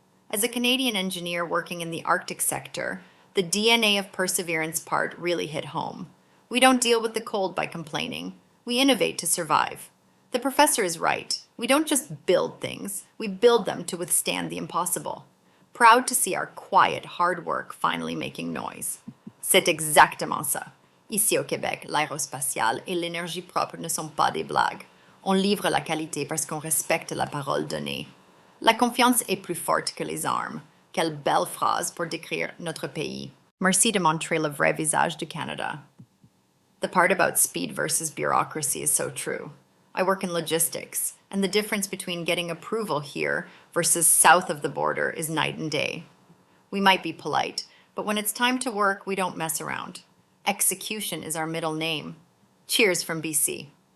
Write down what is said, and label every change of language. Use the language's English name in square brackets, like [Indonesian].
[English] As a Canadian engineer working in the Arctic sector, the DNA of perseverance part really hit home. We don't deal with the cold by complaining. We innovate to survive. The professor is right. We don't just build things. We build them to withstand the impossible. Proud to see our quiet, hard work finally making noise. [French] C'est exactement ça. Ici au Québec, l'aérospatiale et l'énergie propre ne sont pas des blagues. On livre la qualité parce qu'on respecte la parole donnée. La confiance est plus forte que les armes. Quelle belle phrase pour décrire notre pays. Merci de montrer le vrai visage du Canada. [English] The part about speed versus bureaucracy is so true. I work in logistics, and the difference between getting approval here versus south of the border is night and day. We might be polite, but when it's time to work, we don't mess around. Execution is our middle name. Cheers from BC.